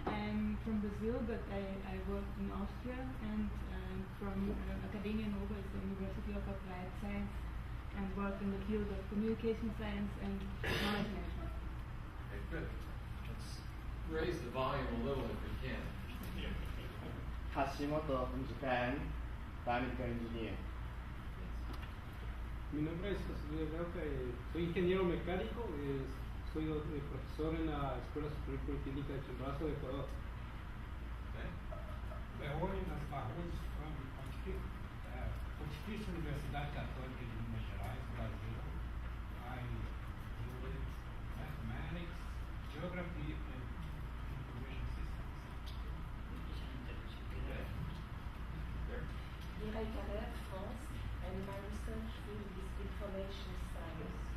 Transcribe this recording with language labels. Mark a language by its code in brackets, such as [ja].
[en] I'm from Brazil, but I work in Austria, and I'm from Academia Nova, it's the University of Applied Science, and work in the field of communication science and knowledge management. Okay, good. Let's raise the volume a little if we can. Hashimoto from Japan, biomedical engineer. [es] Mi nombre es José Luis Rauca, soy ingeniero mecánico, soy profesor en la Escuela Superior Politécnica de Chimborazo de Ecuador. [en] Okay. Leônidas Barros from Pontifícia Universidade Católica de Minas Gerais, Brasil. I deal with mathematics, geography, and information systems. Okay. There. Mireille Carrère, France, and my research field is information science.